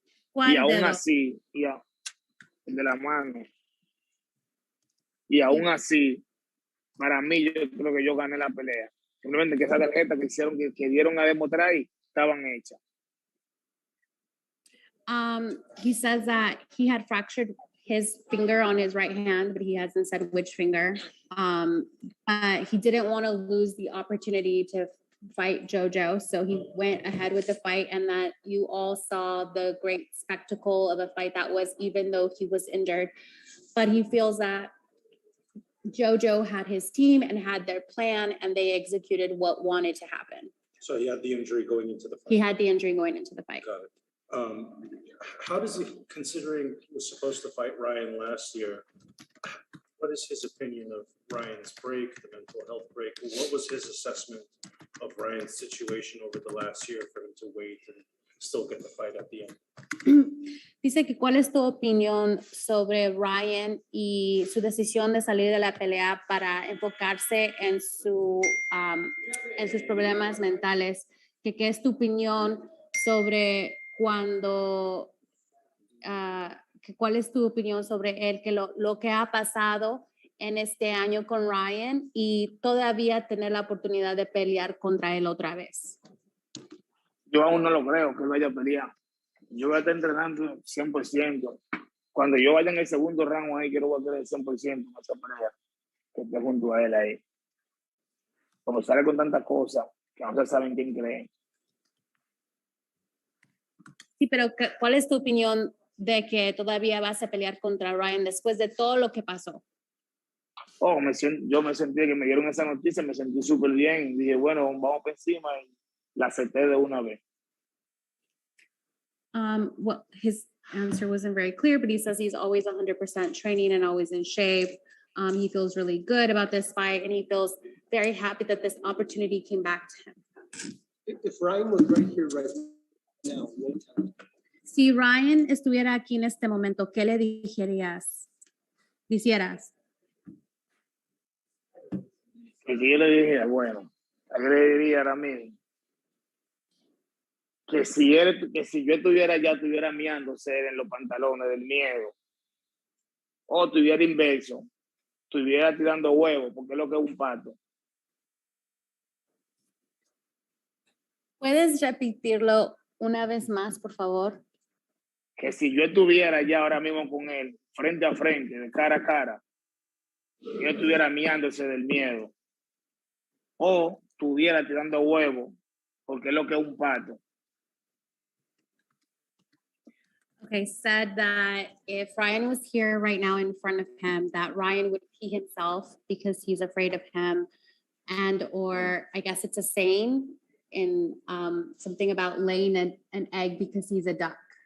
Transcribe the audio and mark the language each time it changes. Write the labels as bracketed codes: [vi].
[es] ¿Cuál Y aún dedo? así, el de la mano. Y aún así, para mí, yo creo que yo gané la pelea. Simplemente que esa tarjeta que hicieron, que dieron a demostrar y estaban hechas. [en] He says that he had fractured his finger on his right hand, but he hasn't said which finger. He didn't want to lose the opportunity to fight JoJo, so he went ahead with the fight, and that you all saw the great spectacle of a fight that was, even though he was injured. But he feels that JoJo had his team and had their plan, and they executed what wanted to happen. So he had the injury going into the fight. He had the injury going into the fight. Got it. How does he, considering he was supposed to fight Ryan last year, what is his opinion of Ryan's break, the mental health break? What was his assessment of Ryan's situation over the last year for him to wait and still get the fight at the end? [es] Dice que cuál es tu opinión sobre Ryan y su decisión de salir de la pelea para enfocarse en sus problemas mentales. Que qué es tu opinión sobre cuando, cuál es tu opinión sobre él, que lo que ha pasado en este año con Ryan y todavía tener la oportunidad de pelear contra él otra vez. Yo aún no lo creo que él vaya a pelear. Yo voy a estar entrenando 100%. Cuando yo vaya en el segundo round ahí, quiero volver al 100% en esa pelea, que esté junto a él ahí. Como sale con tantas cosas que no se saben quién cree. Sí, pero ¿cuál es tu opinión de que todavía vas a pelear contra Ryan después de todo lo que pasó? Oh, yo me sentí que me dieron esa noticia, me sentí súper bien. Dije, bueno, vamos por encima y la acepté de una vez. [en] Well, his answer wasn't very clear, but he says he's always 100% training and always in shape. He feels really good about this fight, and he feels very happy that this opportunity came back to him. If Ryan was right here right now, [es] si Ryan estuviera aquí en este momento, ¿qué le dijeras? Que yo le dije, bueno, yo le diría ahora mismo que si yo estuviera allá, estuviera miándose en los pantalones del miedo, o estuviera inverso, estuviera tirando huevos, porque es lo que es un pato. ¿Puedes repetirlo una vez más, por favor? Que si yo estuviera allá ahora mismo con él, frente a frente, de cara a cara, yo estuviera miándose del miedo, o estuviera tirando huevos, porque es lo que es un pato. [en] Okay, said that if Ryan was here right now in front of him, that Ryan would pee himself because he's afraid of him. And, or I guess it's a saying in something about laying an egg because he's a duck.